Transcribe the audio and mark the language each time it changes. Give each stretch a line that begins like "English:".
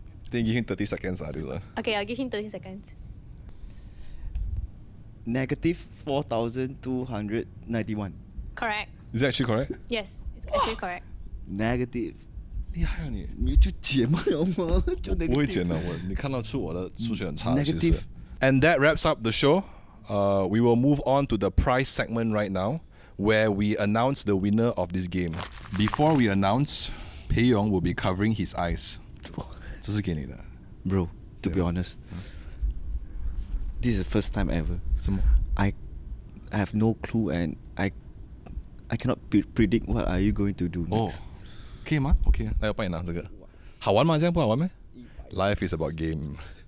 English: Then give him 30 seconds this one. Okay, I'll give him 30 seconds. negative 4,291 Correct. Is that actually correct? Yes, it's actually correct. negative，
Chinese: 厉害啊你！你就解嘛了吗？就我
English: negative
Chinese: 不会剪的，你看得出我的数学很差的，其实
English: Negative。 And that wraps up the show. We will move on to the prize segment right now, where we announce the winner of this game. Before we announce, Pei Yong will be covering his eyes.
Chinese: 这是给你的。
English: Bro, to be honest, this is the first time ever.
Chinese: 什么？
English: I have no clue and I cannot predict what are you going to do 哦 next.
Chinese: 可以吗？OK，那要帮你拿这个。好玩吗？这样不好玩吗？
English: Life is about game 。